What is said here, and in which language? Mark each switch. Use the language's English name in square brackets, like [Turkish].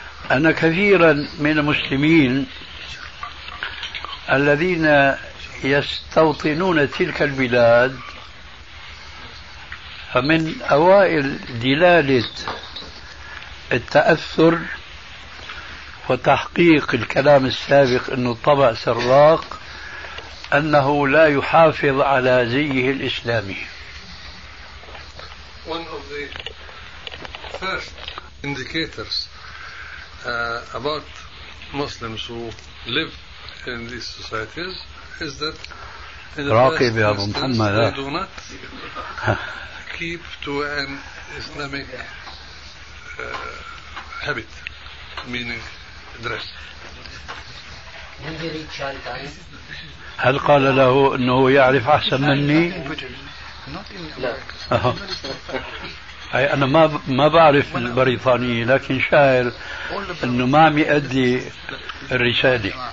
[Arabic] أنا كثيرا من المسلمين الذين يستوطنون تلك البلاد، فمن أوائل دلالة التأثر وتحقيق الكلام السابق أنه الطبع سراق، أنه لا يحافظ على زيه الإسلامي. [English] One of the first indicators about Muslims who live in these societies is that in the [Arabic] راكب [English] first [Arabic] يا أبو محمد [English] they do not keep to an Islamic habit, meaning dress. [Arabic] هل قال له أنه يعرف أحسن مني؟ لا أي أنا ما بعرف البريطاني، لكن شاعر أنه ما عم يؤدي الرسالة.